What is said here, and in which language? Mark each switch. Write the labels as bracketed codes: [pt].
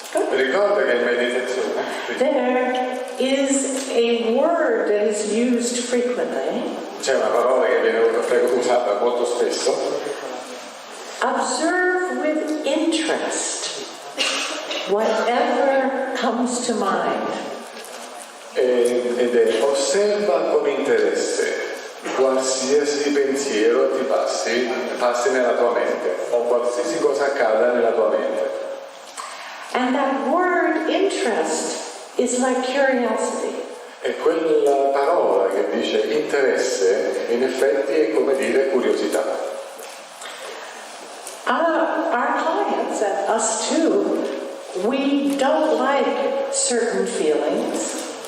[it] Ricorda che in meditazione [en] there is a word that is used frequently. [it] c'è una parola che viene usata molto spesso. [en] Observe with interest whatever comes to mind. [it] Ed è osserva con interesse qualsiasi pensiero ti passi nella tua mente o qualsiasi cosa accada nella tua mente. [en] And that word interest is like curiosity. [it] E quella parola che dice interesse in effetti è come dire curiosità. [en] Our clients and us too, we don't like certain feelings.